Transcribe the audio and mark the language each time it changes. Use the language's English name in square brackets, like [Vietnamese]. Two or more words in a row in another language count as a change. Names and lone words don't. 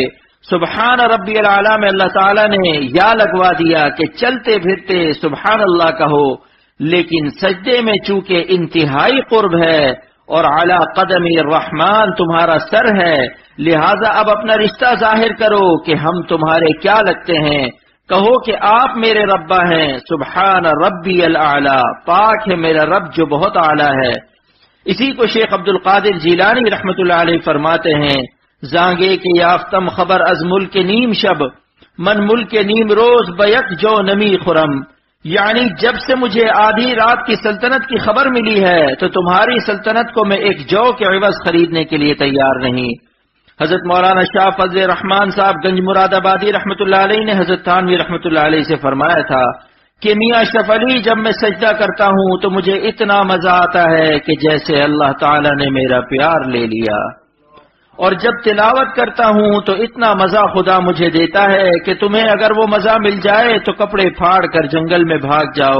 [Arabic] سبحان ربی العلیٰ [Urdu] میں اللہ تعالیٰ نے یا لگوا دیا کہ چلتے پھرتے [Arabic] سبحان اللہ [Urdu] کہو، لیکن سجدے میں چونکہ انتہائی قرب ہے اور اعلی قدم الرحمن تمہارا سر ہے، لہذا اب اپنا رشتہ ظاہر کرو کہ ہم تمہارے کیا لگتے ہیں، کہو کہ آپ میرے ربا ہیں۔ [Arabic] سبحان ربی العلیٰ، [Urdu] پاک ہے میرا رب جو بہت اعلیٰ ہے۔ اسی کو شیخ عبد القادر جیلانی رحمت اللہ علیہ فرماتے ہیں، [Persian] زانگے کے یافتم خبر از ملک نیم شب، من ملک نیم روز بیک جو نمی خرم، [Urdu] یعنی جب سے مجھے آدھی رات کی سلطنت کی خبر ملی ہے تو تمہاری سلطنت کو میں ایک جو کے عوض خریدنے کے لیے تیار نہیں۔ حضرت مولانا شاہ فضل الرحمان صاحب گنج مراد آبادی رحمت اللہ علیہ نے حضرت تھانوی رحمت اللہ علیہ سے فرمایا تھا کہ میاں اشرف علی جب میں سجدہ کرتا ہوں تو مجھے اتنا مزہ آتا ہے کہ جیسے اللہ تعالی نے میرا پیار لے لیا، اور جب تلاوت کرتا ہوں تو اتنا مزہ خدا مجھے دیتا ہے کہ تمہیں اگر وہ مزہ مل جائے تو کپڑے پھاڑ کر جنگل میں بھاگ جاؤ۔